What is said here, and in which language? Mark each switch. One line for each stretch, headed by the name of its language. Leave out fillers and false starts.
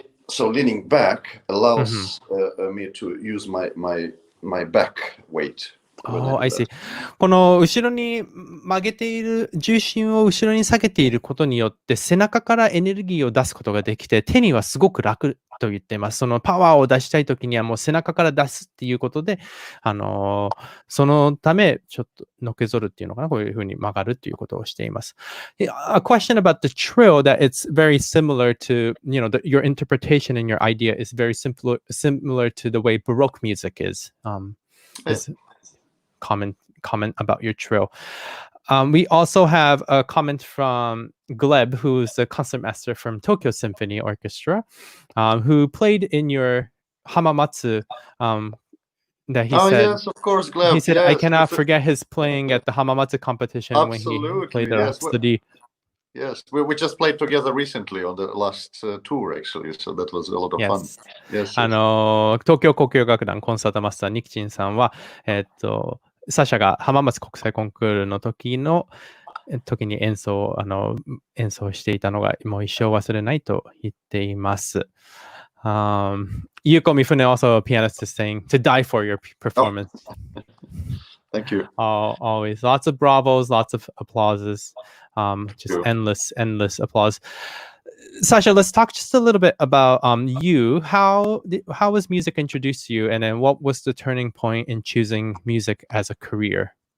English: So leaning back allows me to use my back weight. Oh, I see.
Japanese: この後ろに曲げている、重心を後ろに下げていることによって背中からエネルギーを出すことができて、手にはすごく楽と言っています。そのパワーを出したいときにはもう背中から出すっていうことで、そのためちょっとのけぞるっていうのかな、こういうふうに曲がるっていうことをしています。
English: A question about the trill that it's very similar to, your interpretation and your idea is very similar to the way Baroque music is. Comment about your trill. We also have a comment from Gleb, who's a concertmaster from Tokyo Symphony Orchestra, who played in your Hamamatsu. That he said, yes, of course, Gleb. He said, yes, I cannot forget his playing at the Hamamatsu competition when he played the Rhapsody. Yes, we just played together recently on the last tour, actually, so that was a lot of fun. Yes.
Japanese: 東京交響楽団コンサートマスターニキチンさんは、サシャが浜松国際コンクールの時に演奏していたのがもう一生忘れないと言っています。
English: Yuko Mifune, also a pianist, is saying to die for your performance. Thank you. Always. Lots of bravos, lots of applauses. Just endless applause. Sasha, let's talk just a little bit about you. How was music introduced to you, and then what was the turning point in choosing music as a career?